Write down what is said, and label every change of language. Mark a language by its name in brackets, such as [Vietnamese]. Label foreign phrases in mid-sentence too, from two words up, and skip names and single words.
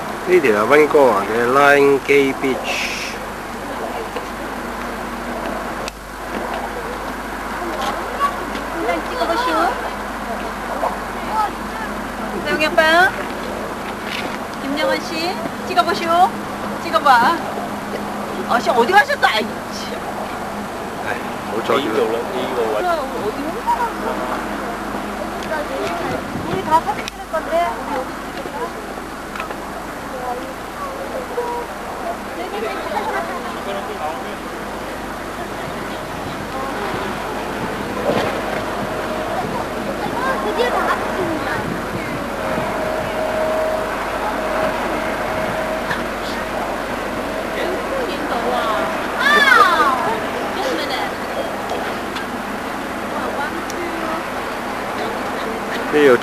[Cantonese] 呢條係溫哥華嘅 Line Gay Beach。 [Korean] 양양빵 김영원 씨 찍어보시오. 찍어봐. 아씨 어디 가셨다. 아이 [Cantonese] 冇阻住啦。 [Korean] 어디 온 거야? 우리 다 사진 찍을 건데 우리 여기 드디어 다 왔습니다. [Cantonese] 呢度